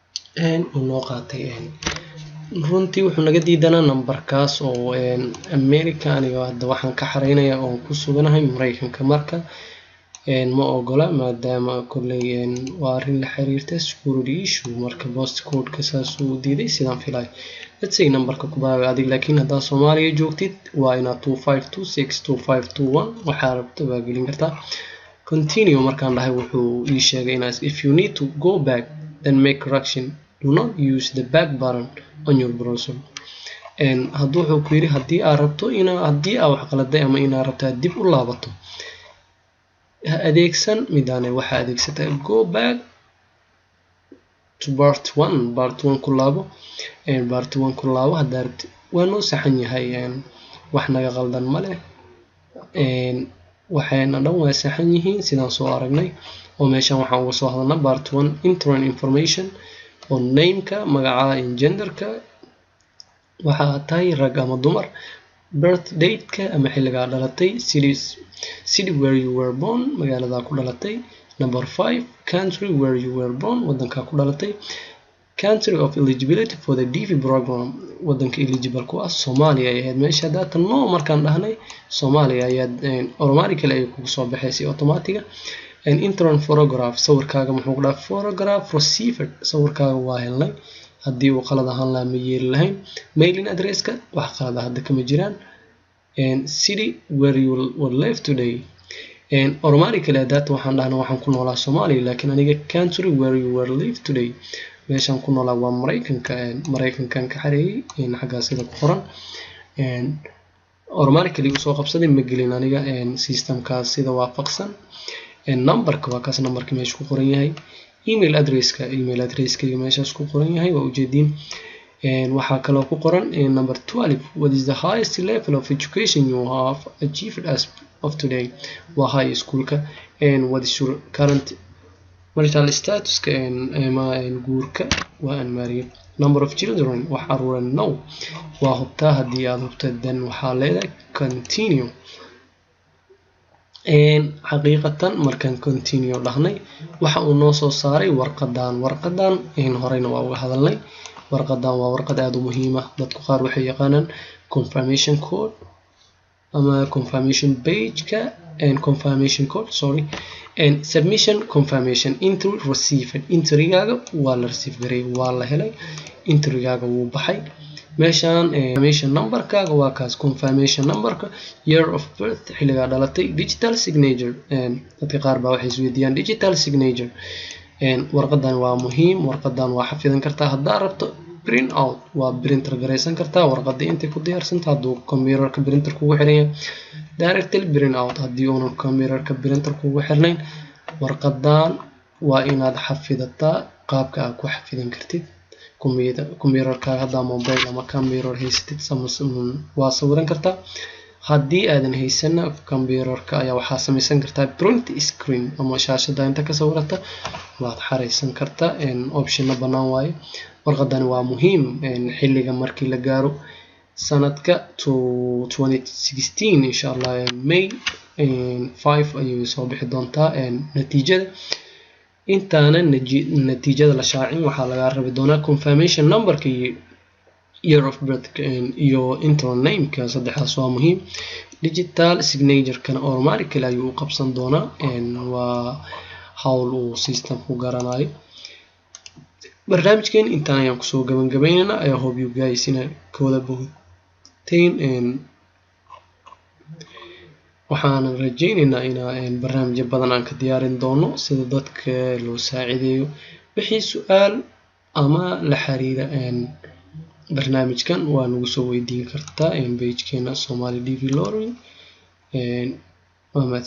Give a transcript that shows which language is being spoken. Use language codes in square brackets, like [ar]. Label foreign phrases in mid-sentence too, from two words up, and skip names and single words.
[so] uu noo qaatay runtii wuxuu naga diidanaa numberkaas oo America aniga hadda waxaan ka xareynayaa oo ku suganahay Mareykanka marka ma ogola maadaama kulley waa arrin la xiriirta [en] security issue [so] marka [en] post code- [so] ka saas uu diiday sidaan filay [en] let's say [so] numberka ku baabi adig laakiin haddaa Soomaaliya joogtid waa inaad 25262521 waxaa rabto baa gelin kartaa continue markaan dhahay wuxuu ii sheegay inaad [en] if you need to go back then make correction do not use the back button on your browser [so] hadduu wuxuu ku yiri haddii aad rabto haddii aad wax qaladay ama inaad rabto dib u laabato adeegsan midaan waxa adeegsata [en] go back to part 1 [so] ku laabo part 1 ku laabo haddaad rabto waa noo saxan yahay wax naga qaldan ma leh waxayna dhan waa saxan yihiin sidaan soo aragnay oo meeshan waxaan uga soo hadalnaa [en] part 1 internal information [so] oo name-ka magaca genderka waxa tahay rag ama dumar [en] birth date- [so] ka ama xilliga dhalatay [en] city where you were born [so] magaalada ku dhalatay [en] number 5 country where you were born [so] wadanka ku dhalatay [en] country of eligibility for the DV program [so] wadanka eligible ku ah Soomaaliya ayaa meesha data no markaan dhahnay Soomaaliya ayaa automatically ay kugu soo baxaysay [en] automatic internal photograph [so] sawirkaaga muxuu ku dhaaf [en] photograph received [so] sawirkaaga waa helnay haddii uu qalad ahaan la ma yeeli lahayn [en] mailing address- [so] ka wax qalad ah hadda kama jiraan [en] city where you will live today automatically data [so] waxaan dhahnaa waxaan ku noolaa Soomaaliya laakiin aniga [en] country where you will live today [so] meeshan ku noolaa waa Mareykankan ka xareeyay xaggaas sida ku qoran automatically soo qabsaday ma gelin aniga systemkaas sida waafaqsan numberka waa kaas numberka meesha ku qoran yahay [en] email address- [so] ka meeshaas ku qoran yahay waa ujeedin waxaa kaloo ku qoran [en] number 12 what is the highest level of education you have achieved as of today [so] waa [en] high school- [so] ka [en] what is your current marital status- [so] ka guurka waa unmarried [en] number of children [so] wax caruuran no waa hubtaa haddii aad hubto then waxaa leedahay continue xaqiiqatan markaan continue dhahnay waxa uu noo soo saaray warqadan horeyna waa uga hadalnay warqadan waa warqad aad u muhiim ah dadku qaar waxay yaqaanaan [en] confirmation code [so] ama [en] confirmation page- [so] ka [en] confirmation code submission confirmation entry received [so] entry-gaaga waa la receive garay waa la helay entry-gaaga wuu baxay meeshan [en] confirmation number- [so] kaaga waa kaas [en] confirmation number- [so] ka [en] year of birth [so] xilliga dhalatay [en] digital signature [so] dadka qaar baa waxay isweydiiyaan [en] digital signature [so] warqadan waa muhiim warqadan waa xafidan kartaa haddaa rabto [en] print out [so] waa printer garaysan kartaa warqadii intay ku diyaarsantaa hadduu computerka printer kugu xiran yahay [en] directly print out [so] haddii uunan computerka printer kugu xirnayn warqadan waa inaad xafidataa qaabka aad ku xafidan kartid computerka haddaa mobile ama computer haysatid waa sawiran kartaa haddii aadan haysana computerka ayaa waxaa samaysan kartaa [en] print screen [so] ama shaashada inta ka sawirata waad xareysan kartaa optionna bannaan waaye warqadani waa muhiim xilliga markii la gaaro sanadka 2016 [ar] insha Allah [so] May 5 ayay soo bixi doontaa natiijada intaana natiijada la shaacin waxaa laga rabi doonaa [en] confirmation number- [so] ka [en] year of birth [so] iyo [en] internal name- [so] ka saddexdaas waa muhiim [en] digital signature- [so] kana automatically ayuu u qabsan doonaa waa hawl uu system-ku garanayo barnaamijkeen intaan ayaan kusoo gabagabaynaynaa [en] I hope you guys [so] ina kooda bogteen waxaan rajaynaynaa in barnaamijyo badan aan ka diyaarin doono sida dadka loo saacideeyo wixii su'aal ama la xiriira barnaamijkan waa nagu soo weydiin kartaa page-keena Somali DV Learning waa mahadsantihiin.